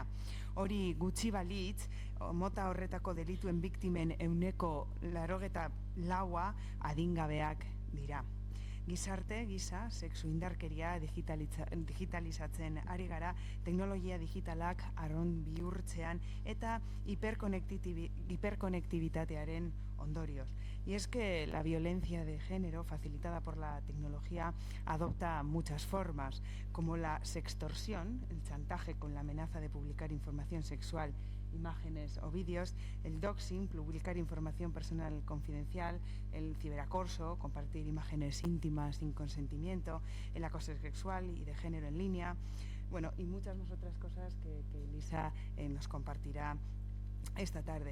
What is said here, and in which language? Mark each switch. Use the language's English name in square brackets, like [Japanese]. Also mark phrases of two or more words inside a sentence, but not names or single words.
[Basque] Hori gutxi balitz, mota horretako delituen biktimen 84 adingabeak dira. Gizarte, gisa, sexu indarkeria digitalizatzen ari gara, teknologia digitalak arron bihurtzean eta hiperkonektibitatearen ondorioz. [Spanish] Y es que la violencia de género facilitada por la tecnología adopta muchas formas, como la sextorsión, el chantaje con la amenaza de publicar información sexual, imágenes o vídeos, el doxing, publicar información personal confidencial, el ciberacoso, compartir imágenes íntimas sin consentimiento, el acoso sexual y de género en línea, bueno, y muchas más otras cosas que Elisa nos compartirá esta tarde.